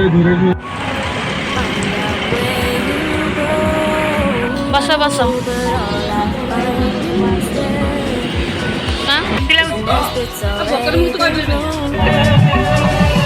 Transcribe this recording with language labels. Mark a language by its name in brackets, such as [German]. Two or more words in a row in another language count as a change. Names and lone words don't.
[Odia] ବସ ବସ [English] But all I find instead [Odia] ହଁ କେମିତି ଲାଗୁଛି [English] it's already gone.